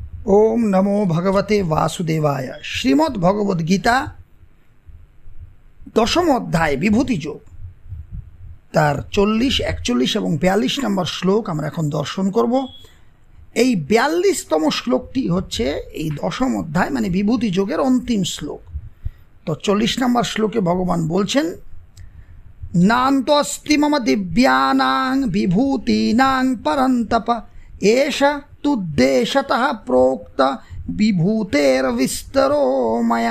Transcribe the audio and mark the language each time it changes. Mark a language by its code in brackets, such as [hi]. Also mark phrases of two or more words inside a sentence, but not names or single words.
[sa] ओम नमो भगवते वासुदेवाय। [bn] শ্রীমদ্ ভগবদ গীতা দশম অধ্যায় বিভূতি যোগ তার 40, 41 এবং 42 নম্বর শ্লোক আমরা এখন দর্শন করব। এই 42তম শ্লোকটি হচ্ছে এই দশম অধ্যায় মানে বিভূতি যোগের অন্তিম শ্লোক। তো 40 নম্বর শ্লোকে ভগবান বলছেন, [sa] নান্তস্তি মম দিব্যানাং বিভূতিনাং পরন্তপ এষা তুদ্দেশতঃ প্रोक्त বিভূতের বিস্তরো মায়া।